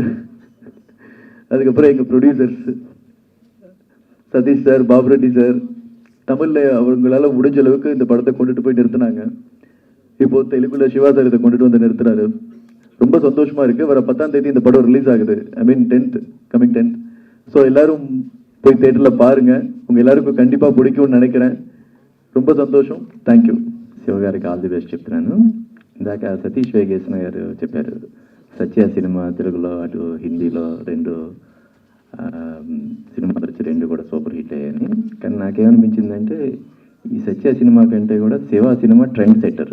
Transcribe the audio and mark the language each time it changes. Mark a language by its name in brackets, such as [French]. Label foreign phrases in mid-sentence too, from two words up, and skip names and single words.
[Tamil] அதுக்கப்புறம் எங்கள் ப்ரொடியூசர்ஸ் சதீஷ் சார், பாபுரெட்டி சார், தமிழில் அவங்களால முடிஞ்ச அளவுக்கு இந்த படத்தை கொண்டுட்டு போய் நிறுத்தினாங்க. இப்போ தெலுங்குல சிவா சார் இதை கொண்டுட்டு வந்து நிறுத்துறாரு. ரொம்ப சந்தோஷமா இருக்கு. வர 10ஆம் தேதி இந்த படம் ரிலீஸ் ஆகுது. [English] I mean 10th, coming 10th. [Tamil] ஸோ எல்லாரும் போய் தேட்டரில் பாருங்க, உங்க எல்லாருக்கும் கண்டிப்பாக பிடிக்கும்னு நினைக்கிறேன். [Telugu] ரொம்ப సంతోషం. [English] thank you. [Telugu] శివగారికి [English] all the best [Telugu] చెప్తున్నాను. ఇందాక సతీష్ వేగేసిన గారు చెప్పారు సత్య సినిమా తెలుగులో అటు హిందీలో 2 సినిమాలు వచ్చి 2 కూడా [English] super hit [Telugu] అయ్యాయని. కానీ నాకేమనిపించిందంటే ఈ సత్య సినిమా కంటే కూడా శివ సినిమా [English] trend setter.